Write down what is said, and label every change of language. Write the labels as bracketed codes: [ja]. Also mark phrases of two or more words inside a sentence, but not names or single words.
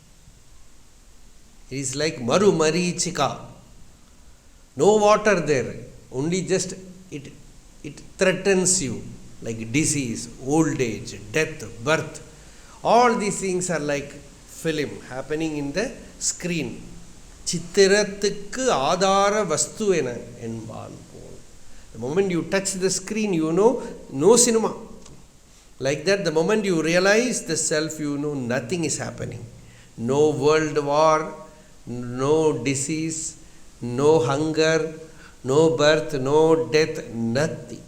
[en] It is like [sa] Maru Marichika. [en] No water there. Only just it threatens you like disease, old age, death, birth. All these things are like film happening in the screen. [ta] சித்திரத்துக்கு ஆதார வஸ்துவென என்பான். [en] The moment you touch the screen, you know, no cinema. Like that, the moment you realize the self, you know nothing is happening. No world war, no disease, no hunger, no birth, no death, nothing.